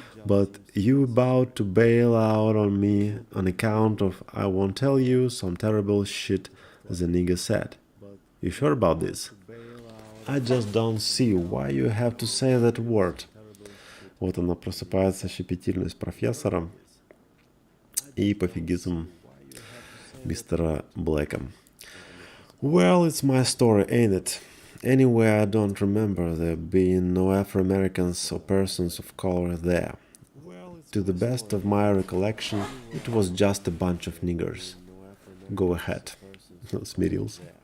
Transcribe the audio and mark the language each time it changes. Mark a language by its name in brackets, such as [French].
[English] But you about to bail out on me on account of I won't tell you some terrible shit the nigga said. You sure about this? I just don't see why you have to say that word. [Russian] Вот она просыпается щепетильность профессора и пофигизм мистера Блэка. [English] Well, it's my story, ain't it? Anyway, I don't remember there being no Afro-Americans or persons of color there. To the best of my recollection, it was just a bunch of niggers. Go ahead. [Russian] Смирился.